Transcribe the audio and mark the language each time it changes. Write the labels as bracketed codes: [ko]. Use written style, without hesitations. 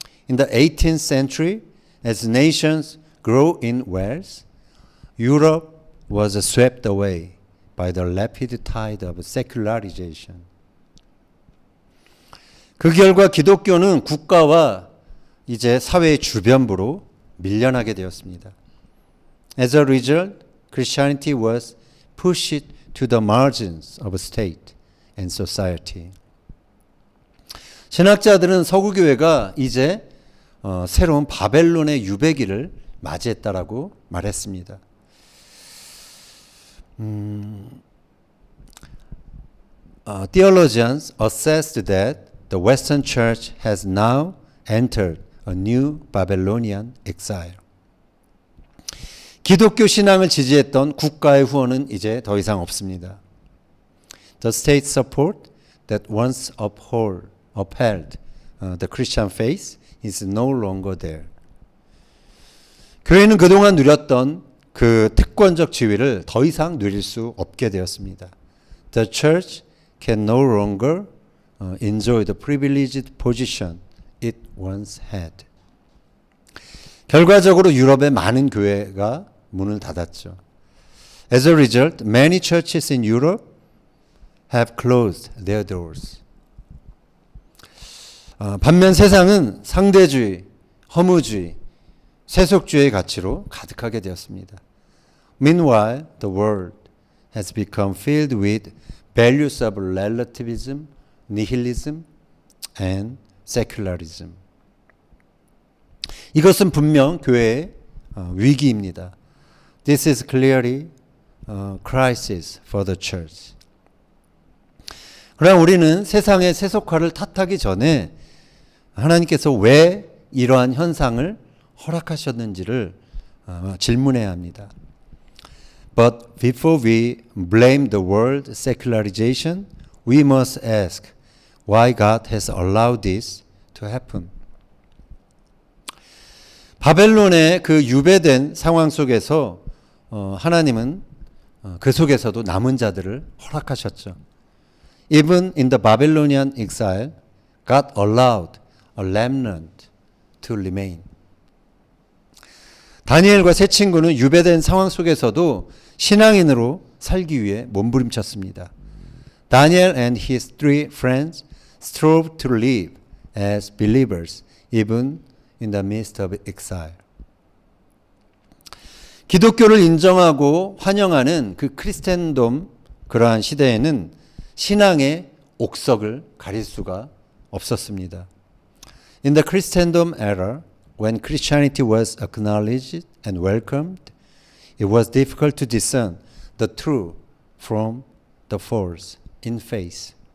[en] In the 18th century, as nations grow in wealth, Europe was swept away by the rapid tide of secularization. [ko] 그 결과 기독교는 국가와 이제 사회의 주변부로 밀려나게 되었습니다. [en] As a result, Christianity was pushed to the margins of state and society. [ko] 신학자들은 서구 교회가 이제 새로운 바벨론의 유배기를 맞이했다라고 말했습니다. [en] Theologians assessed that the Western Church has now entered a new Babylonian exile. [ko] 기독교 신앙을 지지했던 국가의 후원은 이제 더 이상 없습니다. [en] The state support that once upheld the Christian faith is no longer there. [ko] 교회는 그동안 누렸던 그 특권적 지위를 더 이상 누릴 수 없게 되었습니다. [en] The church can no longer enjoy the privileged position it once had. [ko] 결과적으로 유럽의 많은 교회가 문을 닫았죠. [en] As a result, many churches in Europe have closed their doors. [ko] 반면 세상은 상대주의, 허무주의, 세속주의의 가치로 가득하게 되었습니다. [en] Meanwhile, the world has become filled with values of relativism, nihilism, and secularism. [ko] 이것은 분명 교회의 위기입니다. [en] This is clearly a crisis for the church. [ko] 그러나 우리는 세상의 세속화를 탓하기 전에 하나님께서 왜 이러한 현상을 허락하셨는지를 질문해야 합니다. [en] But before we blame the world secularization, we must ask why God has allowed this to happen. [ko] 바벨론의 그 유배된 상황 속에서 하나님은 그 속에서도 남은 자들을 허락하셨죠. [en] Even in the Babylonian exile, God allowed a remnant to remain. [ko] 다니엘과 세 친구는 유배된 상황 속에서도 신앙인으로 살기 위해 몸부림쳤습니다. [en] Daniel and his three friends strove to live as believers even in the midst of exile. [ko] 기독교를 인정하고 환영하는 그 크리스텐돔 그러한 시대에는 신앙의 옥석을 가릴 수가 없었습니다. [en] In the Christendom era, when Christianity was acknowledged and welcomed, it was difficult to discern the true from the false in faith.